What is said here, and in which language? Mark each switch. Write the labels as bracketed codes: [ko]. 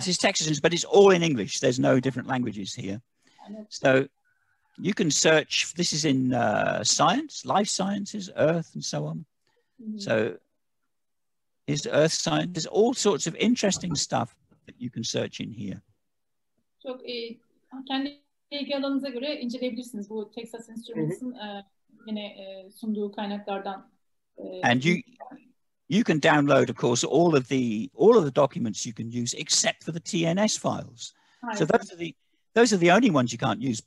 [en] This is Texas, but it's all in English. There's no different languages here. So you can search. This is in science, life sciences, earth, and so on. So is earth science. There's all sorts of interesting stuff that you can search in here. [tr] Çok kendi ilgi alanınıza göre inceleyebilirsiniz bu Texas Instruments'ın yine sunduğu kaynaklardan. [en] And you can download, of course, all of the documents you can use, except for the TNS files. So those are the only ones you can't use.